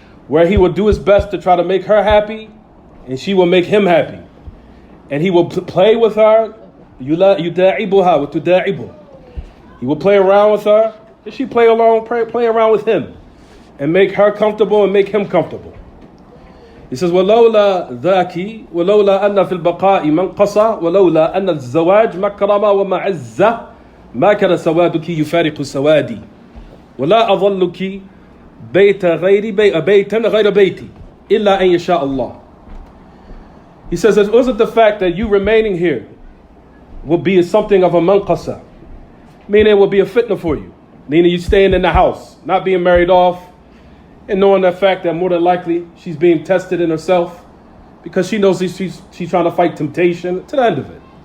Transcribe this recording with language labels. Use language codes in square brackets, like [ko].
[en] Where he will do his best to try to make her happy, and she will make him happy. And he will play with her. [ar] يُدَاعِبُهَا وَتُدَاعِبُهُ. [en] He will play around with her, and she play around with him. And make her comfortable and make him comfortable. He says, [ar] وَلَوْلَا ذَاكِ وَلَوْلَا أَنَّ فِي الْبَقَاءِ مَنْقَصَ وَلَوْلَا أَنَّ الزَّوَاجِ مَكْرَمَ وَمَعَزَّةِ ما كان سوادك يفارق سوادي ولا أظلك بيتا غير بيتي إلا أن يشاء الله. [en] He says, it wasn't the fact that you remaining here will be something of a manqasa, meaning it will be a fitna for you, meaning you staying in the house, not being married off, and knowing the fact that more than likely she's being tested in herself because she knows she's trying to fight temptation to the end of it.